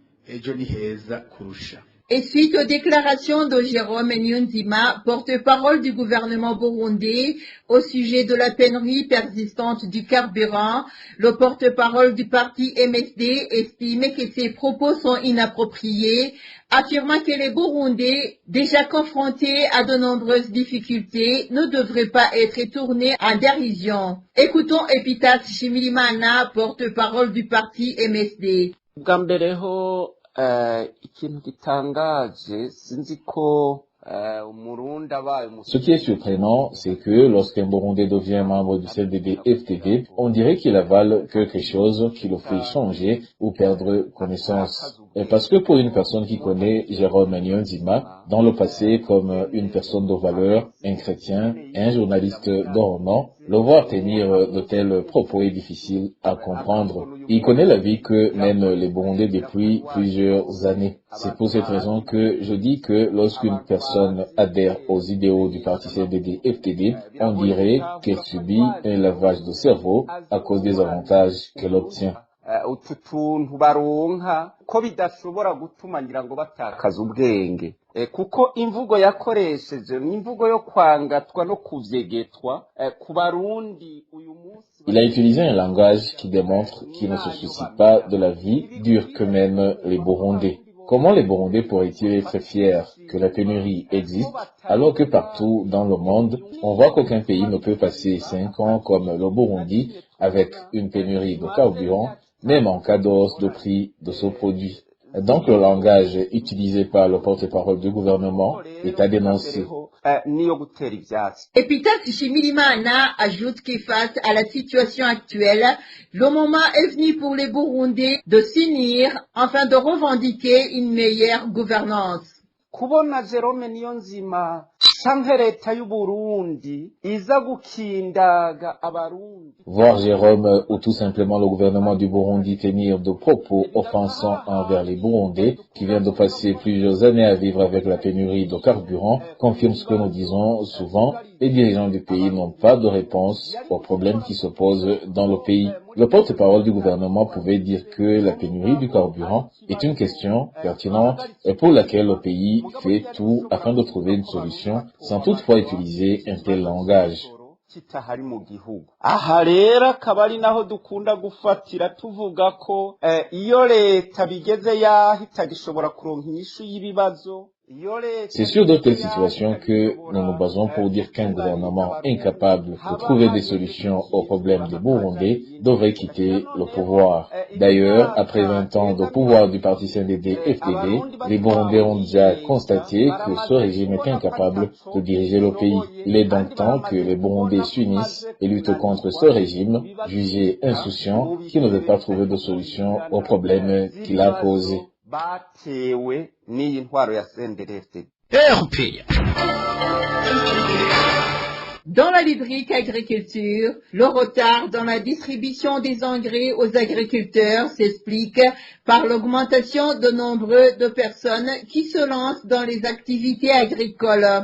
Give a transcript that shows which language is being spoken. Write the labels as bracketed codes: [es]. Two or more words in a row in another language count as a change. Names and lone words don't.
[fr] Et suite aux déclarations de Jérôme Nyunzima, porte-parole du gouvernement burundais, au sujet de la pénurie persistante du carburant, le porte-parole du parti MSD estime que ces propos sont inappropriés, affirmant que les Burundais, déjà confrontés à de nombreuses difficultés, ne devraient pas être tournés en dérision. Écoutons Epitas Shimirimana, porte-parole du parti MSD. [rn] Ikintu gitangaje sinzi ko [fr] Ce qui est surprenant, c'est que lorsqu'un Burundais devient membre du CNDD-FDD, on dirait qu'il avale quelque chose qui le fait changer ou perdre connaissance. Et parce que pour une personne qui connaît Jérôme Nyunzima, dans le passé comme une personne de valeur, un chrétien, un journaliste de renom, le voir tenir de tels propos est difficile à comprendre. Il connaît la vie que mènent les Burundais depuis plusieurs années. C'est pour cette raison que je dis que lorsqu'une personne adhère aux idéaux du parti CNDD-FDD, on dirait qu'elle subit un lavage de cerveau à cause des avantages qu'elle obtient. [rn] utu tuntu baronka ko bidashobora gutuma ngira ngo batakaza ubwenge kuko imvugo yakoresheje ni imvugo yo kwangatwa no kuvyegetwa ku Barundi uyu munsi. [fr] Il a utilisé un langage qui démontre qu'il ne se soucie pas de la vie dure que mènent les Burundais. Comment les Burundais pourraient-ils être fiers que la pénurie existe alors que partout dans le monde, on voit qu'aucun pays ne peut passer 5 ans comme le Burundi avec une pénurie de carburant, même en cas de hausse de prix de ce produit. Donc le langage utilisé par le porte-parole du gouvernement est à dénoncer. Epitasse Shimirimana ajoute que face à la situation actuelle, le moment est venu pour les Burundais de s'unir afin de revendiquer une meilleure gouvernance. [rn] Kubona Jerome Niyonzima canke leta y'u Burundi iza gukindaga abarundi. [fr] Voir Jérôme ou tout simplement le gouvernement du Burundi tenir de propos offensants envers les Burundais qui viennent de passer plusieurs années à vivre avec la pénurie de carburant confirme ce que nous disons souvent. Les dirigeants du pays n'ont pas de réponse aux problèmes qui se posent dans le pays. Le porte-parole du gouvernement pouvait dire que la pénurie du carburant est une question pertinente et pour laquelle le pays fait tout afin de trouver une solution sans toutefois utiliser un tel langage. [rn] Aha rero akaba ari naho dukunda gufatira tuvuga ko iyo leta bigeze yaho itagishobora kuronka inyishu y'ibibazo. [fr] C'est sur de telles situations que nous nous basons pour dire qu'un gouvernement incapable de trouver des solutions aux problèmes des Burundais devrait quitter le pouvoir. D'ailleurs, après 20 ans de pouvoir du parti CNDD-FDD, les Burundais ont déjà constaté que ce régime est incapable de diriger le pays. Il est donc temps que les Burundais s'unissent et luttent contre ce régime, jugé insouciant, qui ne veut pas trouver de solution aux problèmes qu'il a posés. [rn] Batewe n'iyi ntwaro ya CNDD-FDD. [fr] Dans la rubrique agriculture, le retard dans la distribution des engrais aux agriculteurs s'explique par l'augmentation de nombre de personnes qui se lancent dans les activités agricoles.